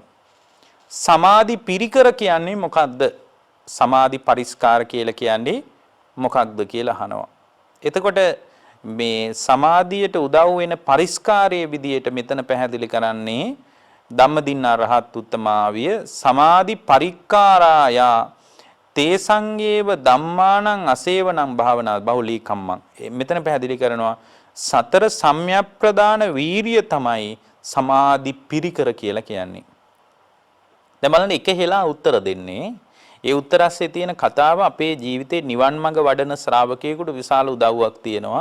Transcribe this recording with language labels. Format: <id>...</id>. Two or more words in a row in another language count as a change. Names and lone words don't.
<si>සමාධි පිරිකර කියන්නේ මොකක්ද? සමාධි පරිස්කාර කියලා කියන්නේ මොකක්ද කියලා අහනවා. එතකොට මේ සමාධියට උදව් වෙන පරිස්කාරයේ විදියට මෙතන පැහැදිලි කරන්නේ ධම්මදින්නා රහත් උත්තමාවිය</si> <pi>සමාධි පරික්කාරායා තේසංගේව ධම්මානං අසේවනං භාවනා බහුලී කම්මං.</pi> <si>මෙතන පැහැදිලි කරනවා සතර සම්‍යක්ප්‍රදාන වීරිය තමයි සමාධි පිරිකර කියලා කියන්නේ. දැන් බලන්න එක හෙලා උත්තර දෙන්නේ. ඒ උත්තරස්සේ තියෙන කතාව අපේ ජීවිතේ නිවන් මඟ වඩන ශ්‍රාවකයෙකුට විශාල උදව්වක් තියෙනවා.</si>